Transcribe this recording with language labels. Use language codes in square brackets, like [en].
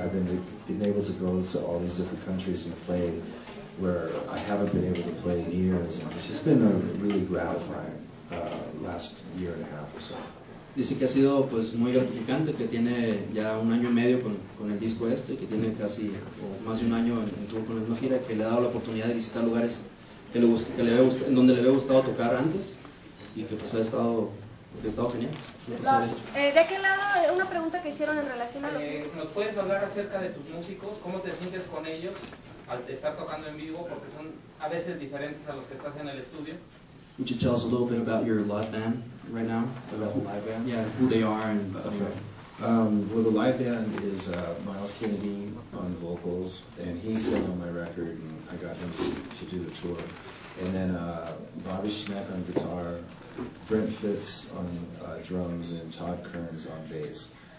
[en] I've been able to go to all these different countries and play where I haven't been able to play in years, and it's just been a really gratifying last year and a half or so. [es] Dice que ha sido pues muy gratificante, que tiene ya un año y medio con el disco que tiene casi o más de un año en tour con la misma gira, que le ha dado la oportunidad de visitar lugares en donde le había gustado tocar antes y que pues ha estado genial. De aquel lado, una pregunta que hicieron en relación a los músicos. ¿Nos puedes hablar acerca de tus músicos? ¿Cómo te sientes con ellos al estar tocando en vivo? Porque son a veces diferentes a los que estás en el estudio. [en] Would you tell us a little bit about your live band right now? About the live band? Yeah, who they are and... Okay. Well, the live band is Miles Kennedy on vocals, and he sang on my record, and I got him to do the tour. And then Bobby Schneck on guitar, Brent Fitz on drums, and Todd Kearns on bass.